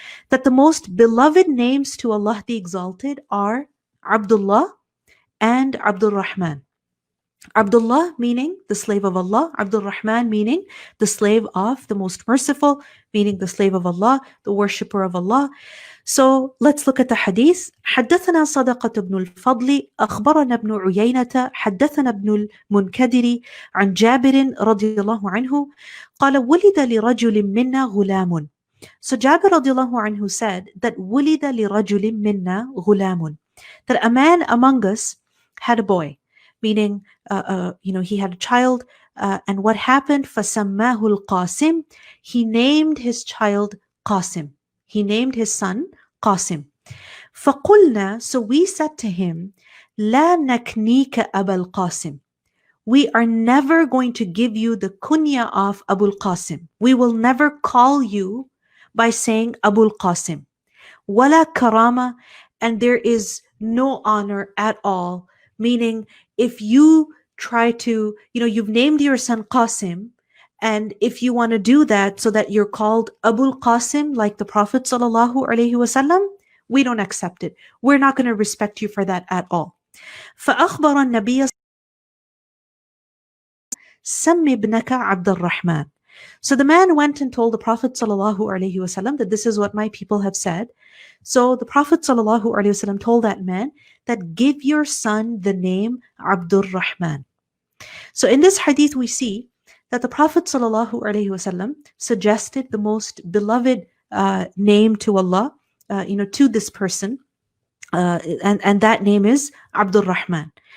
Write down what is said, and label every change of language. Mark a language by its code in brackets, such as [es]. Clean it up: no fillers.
[en] That the most beloved names to Allah the Exalted are Abdullah and Abdul Rahman. Abdullah meaning the slave of Allah, Abdul Rahman meaning the slave of the most merciful, meaning the slave of Allah, the worshipper of Allah. So let's look at the hadith. [ar] حدثنا صدقة بن الفضل أخبرنا ابن عيينة حدثنا ابن المنكدر عن جابر رضي الله عنه قال ولد لرجل منا غلام. [en] So Jabir radiallahu anhu said that [ar] ولد لرجل منا غلام, [en] that a man among us had a boy, meaning he had a child, and what happened? [ar] فَسَمَّاهُ الْقَاسِمِ, [en] he named his child Qasim. He named his son Qasim. [ar] فَقُلْنَا, [en] so we said to him, [ar] لَا نَكْنِيكَ أَبَا الْقَاسِمِ, [en] we are never going to give you the kunya of Abu al-Qasim. We will never call you by saying Abu al-Qasim. وَلَا karama, and there is no honor at all. Meaning, if you try to, you've named your son Qasim, and if you want to do that so that you're called Abu al-Qasim, like the Prophet sallallahu alaihi wasallam, we don't accept it. We're not going to respect you for that at all. [ar] فأخبر النبي سم ابنك عبد الرحمن. [en] So the man went and told the Prophet sallallahu alaihi wasallam that this is what my people have said. So the Prophet sallallahu alaihi wasallam told that man that give your son the name Abdur Rahman. So in this hadith we see that the Prophet sallallahu alaihi wasallam suggested the most beloved name to Allah, to this person, and that name is Abdur Rahman.